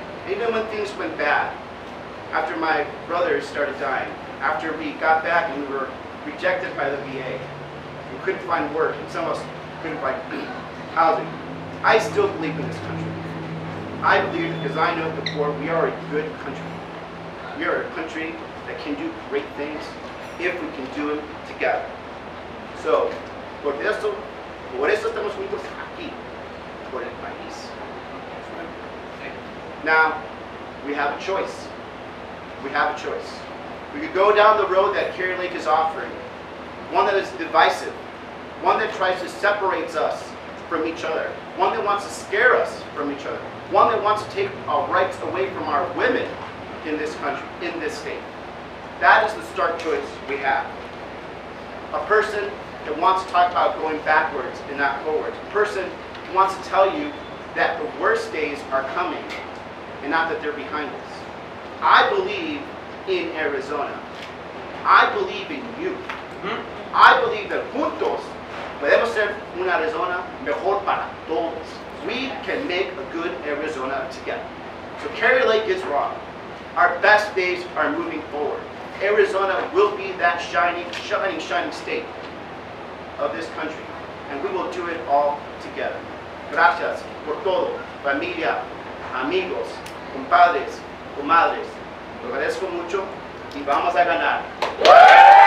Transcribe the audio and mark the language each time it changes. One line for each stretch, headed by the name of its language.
English: Even when things went bad, after my brothers started dying, after we got back and we were rejected by the VA, we couldn't find work, and some of us couldn't find housing, I still believe in this country. I believe because I know at the core we are a good country. We are a country that can do great things if we can do them together. So,
Spanish: por eso estamos juntos aquí, por el país.
English: Now, we have a choice. We have a choice. We could go down the road that Carrie Lake is offering, one that is divisive, one that tries to separate us from each other, one that wants to scare us from each other, one that wants to take our rights away from our women in this country, in this state. That is the stark choice we have. A person that wants to talk about going backwards and not forwards. A person who wants to tell you that the worst days are coming and not that they're behind us. I believe in Arizona. I believe in you. I believe that
Spanish: juntos podemos ser una Arizona mejor para todos.
English: We can make a good Arizona together. So Carrie Lake is wrong. Our best days are moving forward. Arizona will be that shining, shining, shining state of this country. And we will do it all together.
Spanish: Gracias por todo, familia, amigos, compadres, comadres. Lo agradezco mucho y vamos a ganar.